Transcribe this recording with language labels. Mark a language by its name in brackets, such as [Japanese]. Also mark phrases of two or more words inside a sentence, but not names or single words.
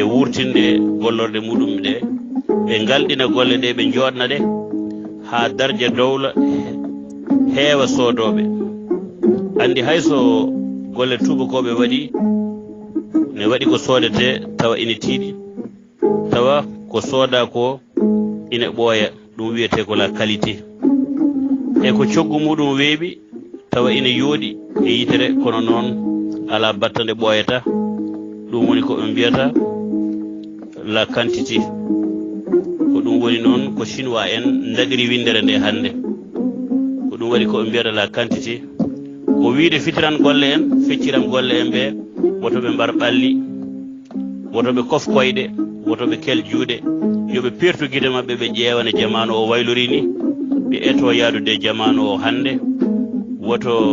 [Fula] wurtinde gollorde muɗum ɗe ɓe galɗina golle ɗe ɓe joɗna ɗe ha darja dowla heewa sodoɓe andi hayso golle tubakoɓe waɗi ne waɗi ko sodete tawa ina tiiɗi tawa ko sooda ko ina ɓooya ɗum wiyete ko [French] la qualité [Fula] e ko coggu muɗum weeɓi tawa ina yooɗi e yitere kono noon ala battande ɓooyata ɗum woni ko ɓe mbiyata [French] la quantité [Fula] ko ɗum woni noon ko chinois en daɗiri windere nde hannde ko ɗum waɗi ko ɓe mbiyata [French] la quantité [Fula] ko wiide fitiran golle en fecciram golle en ɓe woto ɓe mbar ɓalli woto ɓe kof koyɗe woto ɓe kel juuɗe yoɓe pertu guide maɓɓe ɓe ƴeewane jamanu o waylori ni ɓe eto yaadude jamanu o hannde woto